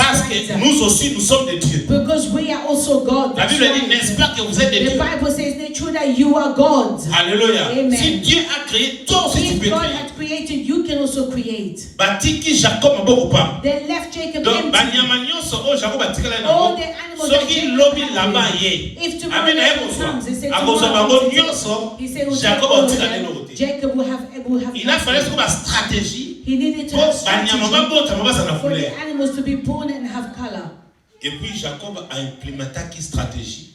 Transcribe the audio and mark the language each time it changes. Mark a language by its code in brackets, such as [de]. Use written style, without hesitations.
[fr] parce que nous aussi, nous sommes des dieux. [en] Because we are also God. [fr] La Bible dit, n'est-ce pas que vous êtes des dieux? [en] The Bible says, it's true that you are God. [fr] Alléluia. Amen. Si Dieu a créé, toi aussi tu peux créer. [en] If God had created, you can also create. [ln] Batiki Jacob maboko pa. [en] They left Jacob [fr] donc [en] empty. [ln] Banyama nyonso o Jacob batikala na [en] all the animals that Jacob had. If tomorrow comes, he said tomorrow, he said Jacob will have [fr] il a fallu trouver une stratégie. [en] He needed to have strategy for the animals to be born and have color. [fr] Et puis Jacob a implémenté une stratégie.